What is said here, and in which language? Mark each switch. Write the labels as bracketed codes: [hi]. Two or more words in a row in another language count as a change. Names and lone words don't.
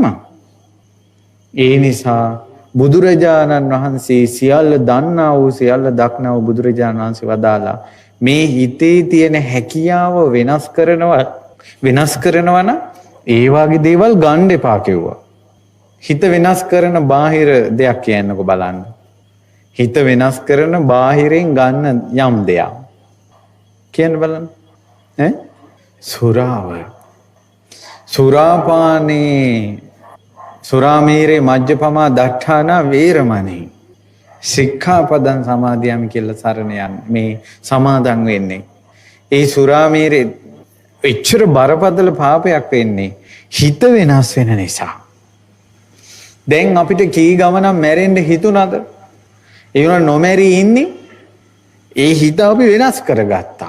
[si] ඒ නිසා බුදුරජාණන් වහන්සේ සියල්ල දන්නා වූ සියල්ල දක්නා වූ බුදුරජාණන් වහන්සේ වදාලා මේ හිතේ තියෙන හැකියාව වෙනස් කරනවා නම් ඒ වගේ දේවල් ගන්න එපා කිව්වා. හිත වෙනස් කරන බාහිර දෙයක් කියන්නකො බලන්න. හිත වෙනස් කරන බාහිරෙන් ගන්න යම් දෙයක්. කියන්න බලන්න. සුරාව. [pi] සුරාපානේ සුරාමීරේ මජ්ජපමා දට්ඨානා වේරමණී සික්ඛාපදං සමාදියාමි [si] කියලා සරණ යන්නේ මේ සමාදන් වෙන්නේ. ඒ සුරාමීරේ එච්චර බරපතල පාපයක් වෙන්නේ හිත වෙනස් වෙන නිසා. දැන් අපිට කී ගමනක් මැරෙන්න හිතුණාද? ඒ වුණා නොමැරී ඉන්නේ ඒ හිත අපි වෙනස් කරගත්තා.